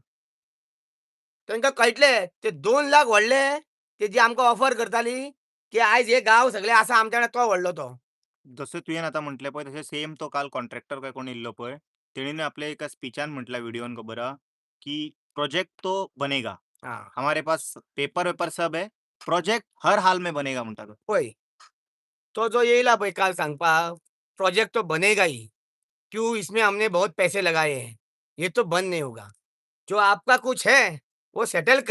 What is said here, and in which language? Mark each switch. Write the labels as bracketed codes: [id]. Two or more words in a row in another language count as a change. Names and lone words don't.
[kok] तांकां कळटलें ते 2 लाख व्हडले तेजी आमकां ऑफर करताली, की आयज हे गांव सगळे आसा आमच्या वांगडा तो व्हडलो तो. जसं तुवें आतां म्हटलें पळय तशें सेम तो काल कॉन्ट्रॅक्टर काय कोण येयल्लो पळय, तेणीन आपल्या एका स्पीचान म्हटलां व्हिडिओन खबर आहा, की [hi] प्रोजेक्ट तो बनेगा. [kok] हां. [hi] हमारे पास पेपर-वेपर सब है. प्रोजेक्ट हर हाल में बनेगा [kok] म्हणटा तो. पळय, तो जो येयला पळय काल सांगपाक, [hi] प्रोजेक्ट तो बनेगा ही. क्यों इसमें हमने बहुत पैसे लगाए हैं. ये तो बंद नहीं होगा. जो आपका कुछ है, हो सेटल